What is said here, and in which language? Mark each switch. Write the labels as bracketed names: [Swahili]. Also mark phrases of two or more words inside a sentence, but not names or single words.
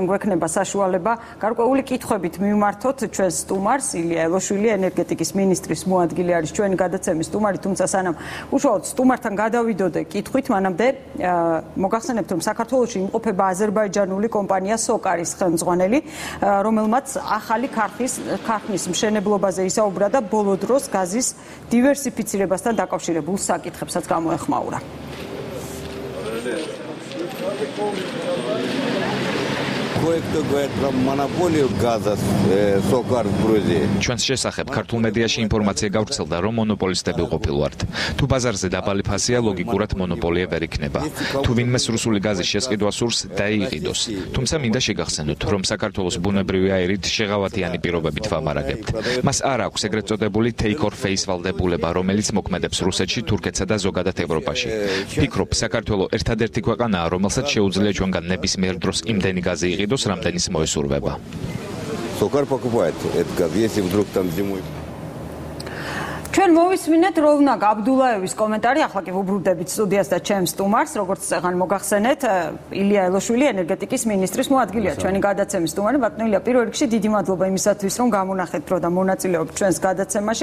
[Georgian] გვექნება საშუალება გარკვეული კითხვებით მივმართოთ ჩვენს სტუმარს, ილია ელოშვილი, ენერგეტიკის მინისტრის მოადგილე არის ჩვენი გადაცემის სტუმარი, თუმცა სანამ უშუალოდ სტუმართან გადავიდოდე კითხვით, მანამდე მოგახსენებთ, რომ საქართველოში იმყოფება აზერბაიჯანული კომპანია სოკარის ხელმძღვანელი, რომელმაც ახალი ქარხნის მშენებლობაზე ისაუბრა და ბოლო დროს გაზის დივერსიფიცირებასთან დაკავშირებულ საკითხებსაც გამოეხმაურა. [Russian] Кое-кто говорит про монополию газа Сокар в Грузии. [Georgian] ჩვენს შესახებ ქართულ მედიაში ინფორმაცია გავრცელდა, რომ მონოპოლისტები ყოფილვართ. თუ ბაზარზე დაბალი ფასია, ლოგიკურად მონოპოლია ვერ იქნება. თუ ვინმეს რუსული გაზის შესყიდვა სურს, დაიყიდოს. თუმცა მინდა შეგახსენოთ, რომ საქართველოს ბუნებრივი აირით შეღავათიანი პირობებით ვამარაგებთ. მას არ აქვს ეგრეთ წოდებული [English] take or face [Georgian] ვალდებულება, რომელიც მოქმედებს რუსეთში, თურქეთსა და ზოგადად ევროპაში. ფიქრობ, საქართველო ერთადერთი ქვეყანაა, რომელსაც შეუძლია ჩვენგან ნებისმიერ დროს იმდენი გაზი იყიდოს, რამდენის მოესურვება. [Russian] Сокар покупает этот газ, если вдруг там зимой. [Georgian] ჩვენ მოვისმინეთ როვნაკ აბდულაევის კომენტარი, ახლა კი ვუბრუნდებით სტუდიას და ჩემს სტუმარს, როგორც წეგან მოგახსენეთ, ილია ელოშვილი, ენერგეტიკის მინისტრის მოადგილეა, ჩვენი გადაცემის სტუმარი. ბატონო ილია, პირველ რიგში დიდი მადლობა იმისათვის, რომ გამონახეთ დრო და მონაწილეობთ ჩვენს გადაცემაში.